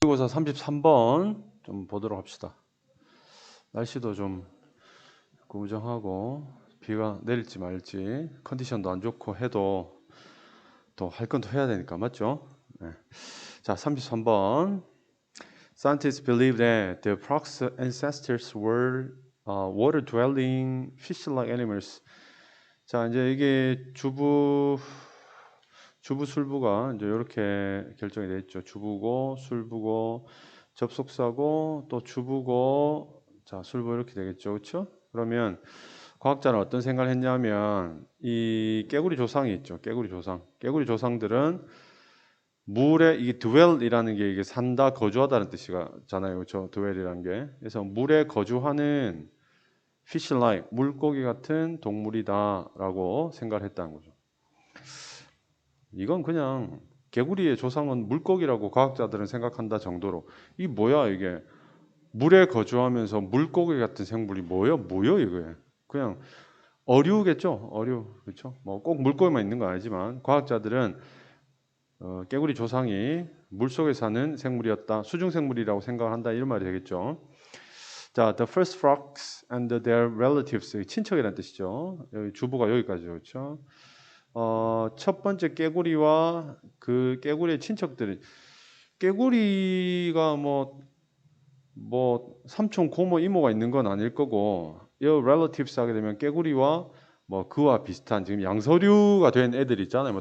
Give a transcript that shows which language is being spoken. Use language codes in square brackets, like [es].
[ko] 모의고사 33번 좀 보도록 합시다. 날씨도 좀 구정하고 비가 내릴지 말지 컨디션도 안 좋고 해도 또 할 건 또 해야 되니까 맞죠? 네. 자, 33번. [en] Scientists believe that the frogs' ancestors were water-dwelling fish-like animals. [ko] 자, 이제 이게 주부 술부가 이제 이렇게 결정이 되어 있죠. 주부고 술부고 접속사고 또 주부고 자 술부 이렇게 되겠죠, 그렇죠? 그러면 과학자는 어떤 생각을 했냐면 이 깨구리 조상이 있죠. 깨구리 조상들은 물에 이게 dwell이라는 게 이게 산다, 거주하다는 뜻이잖아요, 그렇죠? dwell이라는 게 그래서 물에 거주하는 fish-like 물고기 같은 동물이다라고 생각을 했다는 거죠. 이건 그냥 개구리의 조상은 물고기라고 과학자들은 생각한다 정도로 이 뭐야 이게 물에 거주하면서 물고기 같은 생물이 뭐요 이게 그냥 어류겠죠. 어류 그렇죠. 뭐 꼭 물고기만 있는 건 아니지만 과학자들은 깨구리 조상이 물속에 사는 생물이었다, 수중 생물이라고 생각을 한다 이런 말이 되겠죠. 자, [en] the first frogs and their relatives [ko] 친척이라는 뜻이죠. 여기 주부가 여기까지죠, 그렇죠. 첫 번째 깨구리와 그 깨구리의 친척들이 깨구리가 뭐 삼촌, 고모, 이모가 있는 건 아닐 거고 이 relatives 하게 되면 깨구리와 뭐 그와 비슷한 지금 양서류가 된 애들 있잖아요.